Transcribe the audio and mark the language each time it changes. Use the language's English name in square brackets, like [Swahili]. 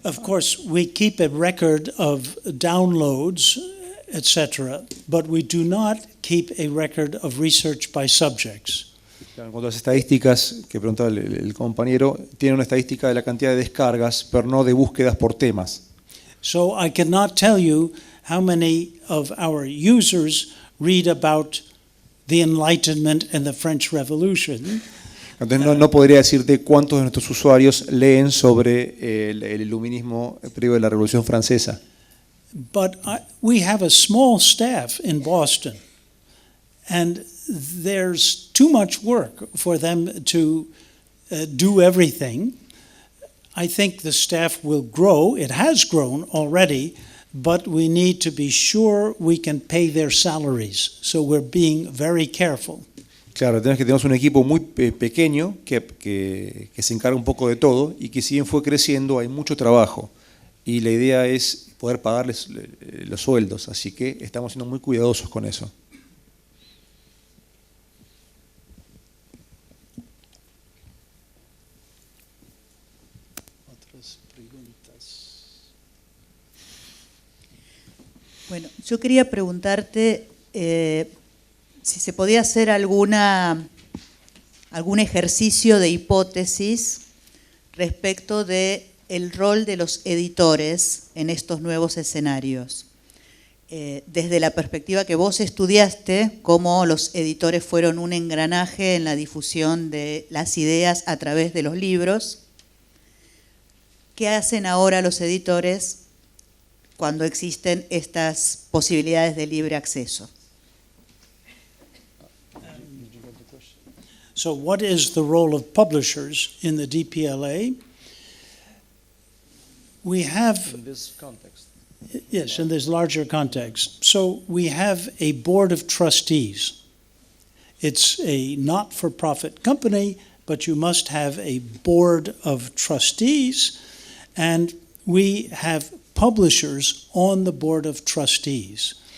[English] Of course, we keep a record of downloads, etc., but we do not keep a record of research by subjects. [Spanish] En cuanto a las estadísticas que preguntaba el compañero, tiene una estadística de la cantidad de descargas, pero no de búsquedas por temas. [English] So I cannot tell you how many of our users read about the Enlightenment and the French Revolution. [Spanish] Entonces no podría decirte cuántos de nuestros usuarios leen sobre el iluminismo previo de la Revolución Francesa. [English] But we have a small staff in Boston, and there's too much work for them to do everything. I think the staff will grow. It has grown already, but we need to be sure we can pay their salaries. So we're being very careful. [Spanish] Claro, tenemos un equipo muy pequeño que se encarga un poco de todo y que si bien fue creciendo hay mucho trabajo y la idea es poder pagarles los sueldos, así que estamos siendo muy cuidadosos con eso. Otras preguntas. Bueno, yo quería preguntarte si se podía hacer algún ejercicio de hipótesis respecto de el rol de los editores en estos nuevos escenarios. desde la perspectiva que vos estudiaste, cómo los editores fueron un engranaje en la difusión de las ideas a través de los libros. ¿Qué hacen ahora los editores cuando existen estas posibilidades de libre acceso? [English] So what is the role of publishers in the DPLA? We have, In this context. yes, in this larger context. So we have a board of trustees. It's a not-for-profit company, but you must have a board of trustees, and we have publishers on the board of trustees.